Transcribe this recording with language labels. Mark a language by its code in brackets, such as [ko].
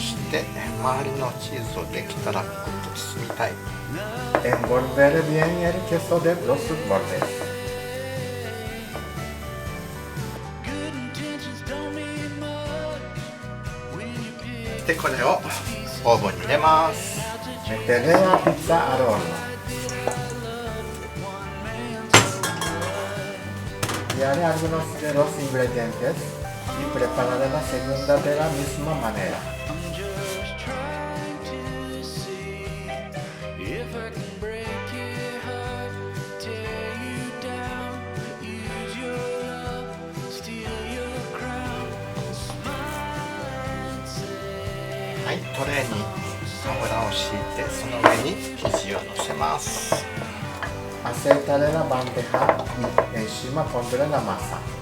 [ja] で周りのチーズをできたらグッと包みたい。 [es] Envolver bien el queso de los bordes。 [ja] でこれをオーブンに入れます。 [es] Meteré la pizza al horno。 Y haré algunos de los ingredientes y prepararé la segunda de la misma manera。 [ja] はい、トレーに油を敷いて、その上に生地を乗せます。 [es] Aceitaré la bandeja y encima pondré la masa.